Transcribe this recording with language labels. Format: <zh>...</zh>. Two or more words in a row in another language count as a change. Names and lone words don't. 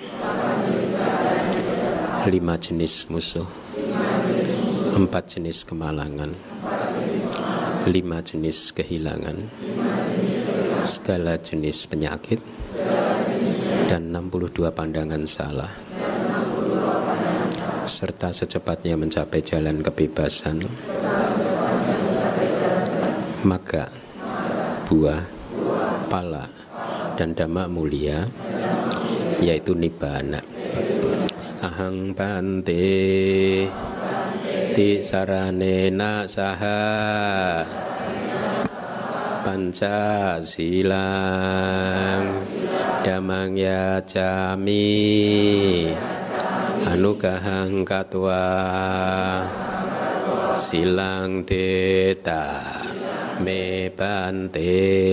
<id>5 jenis musuh, 4 jenis kemalangan, 5 jenis kehilangan, segala jenis penyakit, dan 62 pandangan salah, serta secepatnya mencapai jalan kebebasan, maka buah, pala, dan dhamma mulia, yaitu nibbana.</id> <pi>Ahang bante ti saranena saha panca silang damang yacami anugahang katwa silang teta me bante</pi>